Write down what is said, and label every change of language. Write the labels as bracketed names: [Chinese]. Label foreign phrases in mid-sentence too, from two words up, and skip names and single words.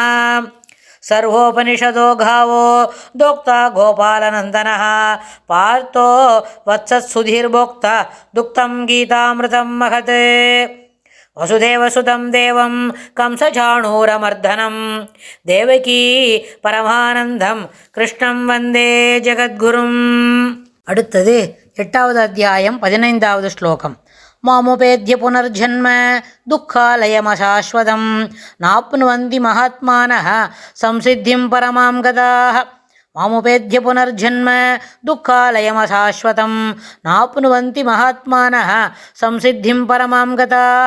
[Sanskrit] सर्वोपनिषदो गावो दोक्ता गोपालनन्दनः पार्थो वत्सत्सुधीर्भोक्ता दुक्तं गीतामृतं महत्। वसुदेवसुतं देवं कंसचाणूरमर्दनं देवकी परमानन्दं कृष्णं वन्दे जगद्गुरुम्। [Tamil] அடுத்தது 8வது அத்தியாயம் 15வது ஸ்லோகம். [Sanskrit] मामुपेत्य पुनर्जन्म दुःखालयमशाश्वतम् नाप्नुवन्ति महात्मानः संसिद्धिं परमां गताः. मामुपेत्य पुनर्जन्म दुःखालयमशाश्वतम् नाप्नुवन्ति महात्मानः संसिद्धिं परमां गताः.